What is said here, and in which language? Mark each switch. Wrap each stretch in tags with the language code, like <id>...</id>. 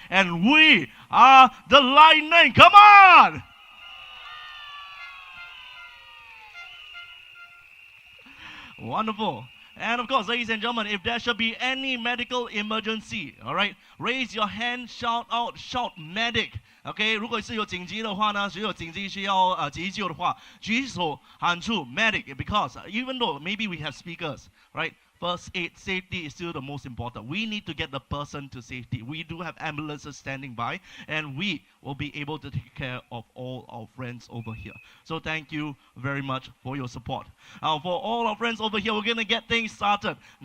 <en>And we are the lightning. Come on! Wonderful. And of course, ladies and gentlemen, if there should be any medical emergency, all right, raise your hand, shout out, shout medic.</en> <zh>OK， 如果是有紧急的话呢，只有紧急需要急救的话，举手喊出</zh> <en>medic because even though maybe we have speakers, right? First aid safety is still the most important. We need to get the person to safety. We do have ambulances standing by, and we will be able to take care of all our friends over here. So thank you very much for your support. For all our friends over here, we're going to get things started.</en>